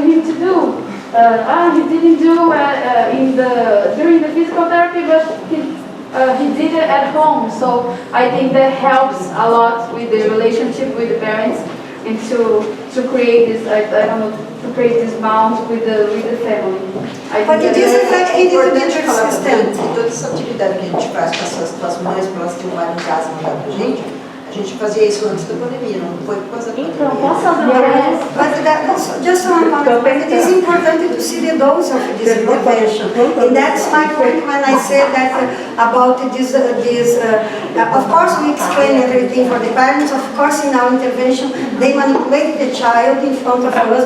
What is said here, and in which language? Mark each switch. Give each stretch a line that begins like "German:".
English: He didn't do during the physical therapy, but he did it at home. So I think that helps a lot with the relationship with the parents, and to create this, I don't know, to create this bond with the family. But it is effective to be consistent.
Portuguese: Toda essa atividade que a gente faz com as mães, para elas filmarem em casa e mandar pra gente, a gente fazia isso antes da pandemia, não foi por causa da pandemia. Então, posso fazer uma
English: But just one comment. It is important to see the dose of this intervention. And that's my point when I said that about this. Of course, we explain everything for the parents. Of course, in our intervention, they manipulate the child in front of us.